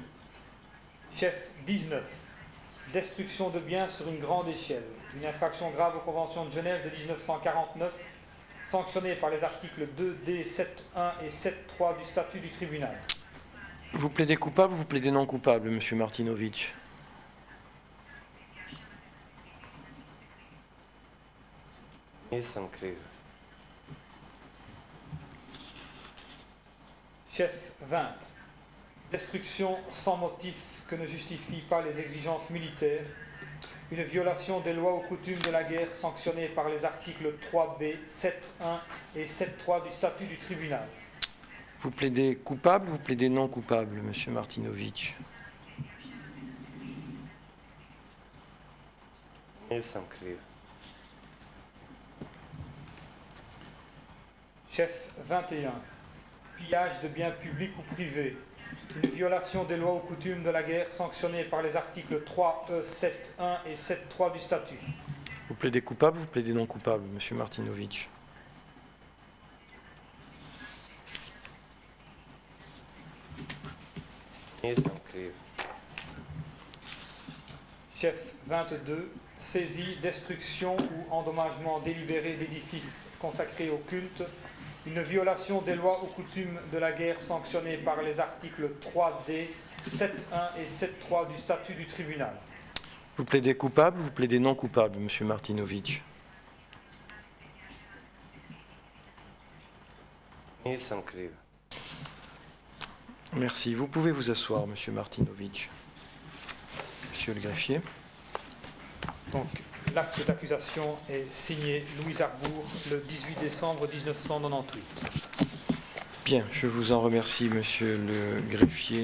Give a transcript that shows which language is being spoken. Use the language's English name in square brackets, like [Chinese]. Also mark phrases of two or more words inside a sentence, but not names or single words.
[French] Chef 19. Destruction de biens sur une grande échelle, une infraction grave aux conventions de Genève de 1949, sanctionnée par les articles 2D, 7.1 et 7.3 du statut du tribunal. Vous plaidez coupable ou vous plaidez non coupable, monsieur Martinović? [Croatian] Nisam kriv. [French] Chef 20. Destruction sans motif que ne justifient pas les exigences militaires, une violation des lois ou coutumes de la guerre sanctionnée par les articles 3B, 7.1 et 7.3 du statut du tribunal. Vous plaidez coupable ou vous plaidez non coupable, monsieur Martinović? [Croatian] Nisam kriv. [French] Chef 21. Pillage de biens publics ou privés, une violation des lois ou coutumes de la guerre sanctionnée par les articles 3E, 7.1 et 7.3 du statut. Vous plaidez coupable ou vous plaidez non coupable, monsieur Martinović? [Croatian] Nisam kriv. [French] Chef 22. Saisie, destruction ou endommagement délibéré d'édifices consacrés au culte, une violation des lois ou coutumes de la guerre sanctionnée par les articles 3D, 7.1 et 7.3 du statut du tribunal. Vous plaidez coupable ou vous plaidez non coupable, monsieur Martinović? [Croatian] Nisam kriv. [French] Merci. Vous pouvez vous asseoir, monsieur Martinović. Monsieur le greffier. Donc, l'acte d'accusation est signé Louis Arbour le 18 décembre 1998. Bien, je vous en remercie, monsieur le greffier.